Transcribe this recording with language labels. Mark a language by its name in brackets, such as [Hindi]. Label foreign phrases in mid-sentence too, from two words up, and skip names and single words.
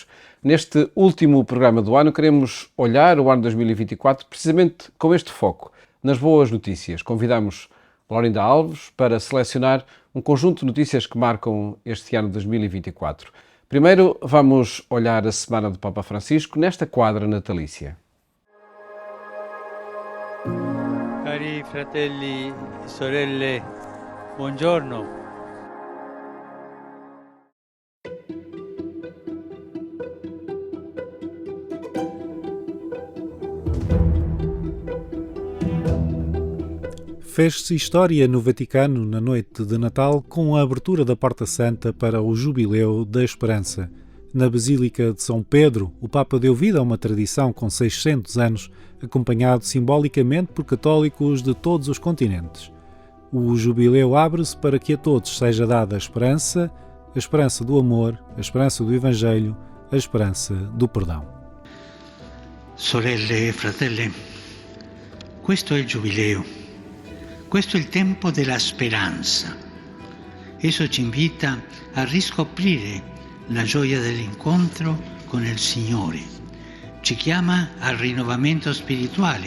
[Portuguese] Neste último programa do ano, queremos olhar o ano 2024 precisamente com este foco, nas boas notícias. Convidamos Laurinda Alves para selecionar um conjunto de notícias que marcam este ano de 2024. Primeiro, vamos olhar a Semana do Papa Francisco nesta quadra natalícia. [Italian] Cari fratelli e sorelle, buongiorno. [Portuguese] Fez-se história no Vaticano na noite de Natal com a abertura da Porta Santa para o Jubileu da Esperança. Na Basílica de São Pedro, o Papa deu vida a uma tradição com 600 anos, acompanhado simbolicamente por católicos de todos os continentes. O Jubileu abre-se para que a todos seja dada a esperança do amor, a esperança do Evangelho, a esperança do perdão. [Italian] Sorelle e fratelli, questo è il Giubileo, questo è il tempo della speranza. Esso ci invita a riscoprire la gioia dell'incontro con il Signore, ci chiama al rinnovamento spirituale